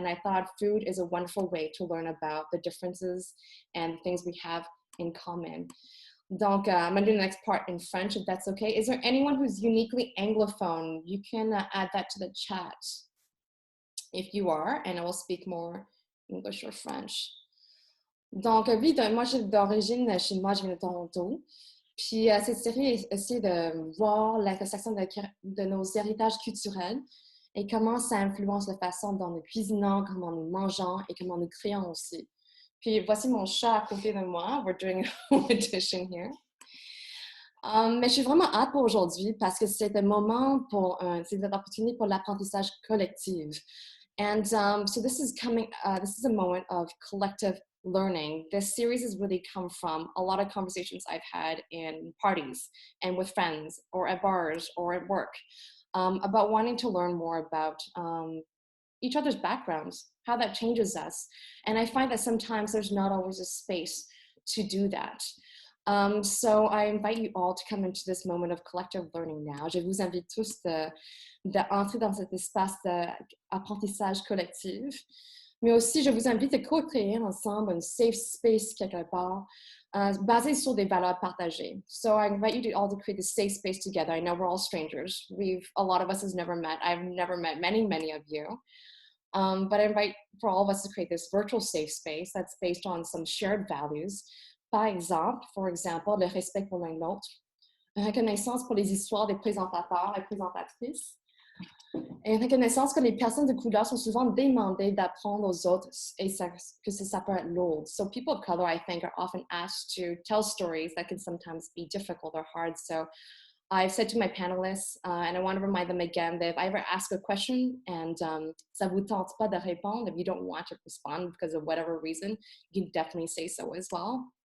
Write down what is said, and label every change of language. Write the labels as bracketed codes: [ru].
[en] And I thought food is a wonderful way to learn about the differences and things we have in common. Donc, I'm gonna do the next part in French, if that's okay. Is there anyone who's uniquely Anglophone? You can add that to the chat if you are, and I will speak more English or French. [fr] Donc, oui, moi, j'ai d'origine chinoise, je viens de Toronto. Puis, cette série essaie de voir l'intersection de nos héritages culturels et comment ça influence la façon dont nous cuisinons, comment nous mangeons et comment nous créons aussi. Puis, voici mon chat à côté de moi. [en] We're doing a home edition here. [fr] Mais je suis vraiment hâte pour aujourd'hui parce que c'est un moment c'est une opportunité pour l'apprentissage collectif. [en] And so this is a moment of collective learning. This series has really come from a lot of conversations I've had in parties and with friends or at bars or at work about wanting to learn more about each other's backgrounds, how that changes us. And I find that sometimes there's not always a space to do that. So I invite you all to come into this moment of collective learning now. [fr] Je vous invite tous d'entrer dans cet espace d'apprentissage collectif. Mais aussi, je vous invite à co-créer ensemble un safe space quelque part, basé sur des valeurs partagées. [en] So I invite you to all to create a safe space together. I know we're all strangers. A lot of us has never met. I've never met many of you. But I invite for all of us to create this virtual safe space that's based on some shared values. [fr] Par exemple, le respect pour l'un l'autre, une reconnaissance pour les histoires des présentateurs et présentatrices, et une reconnaissance que les personnes de couleur sont souvent demandées d'apprendre aux autres et que ça peut être lourd. [en] So people of color, I think, are often asked to tell stories that can sometimes be difficult or hard. So I've said to my panelists, and I want to remind them again, that if I ever ask a question and ça vous tente pas de répondre, if you don't want to respond because of whatever reason, you can definitely say so as well.